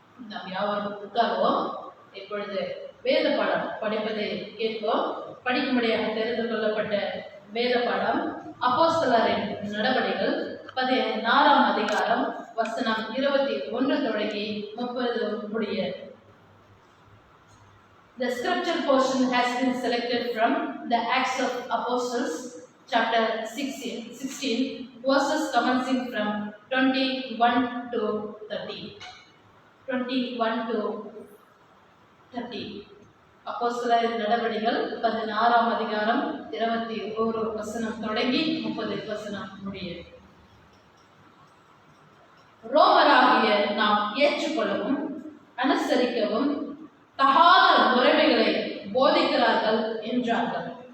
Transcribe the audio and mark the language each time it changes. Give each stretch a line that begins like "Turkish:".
Tamil: நாம் யாவரும் உட்கார்வோம். இப்பொழுது வேத பாடம் படிப்பதை கேட்போம். படிக்கும்படியாக தெரிந்து கொள்ளப்பட்ட வேத பாடம் அப்போஸ்தலரின் நடவடிக்கைகள் 14ஆம் அதிகாரம் வசனம் 21 தொடங்கி 30 முடிய.
English: The scripture portion has been selected from the Acts of Apostles, chapter 16, verses commencing from 21 to 30. 21 to 30.
Tamil: அப்போஸ்தலரின் நடவடிக்கைகள் 16ஆம் அதிகாரம் 21 வசனம் தொடங்கி 30 வசனம் முடிய. ரோமராகிய நாம் ஏற்றுக்கொள்ளவும் அனுசரிக்கவும் தகாத முறைமைகளை போதிக்கிறார்கள் என்றார்கள்.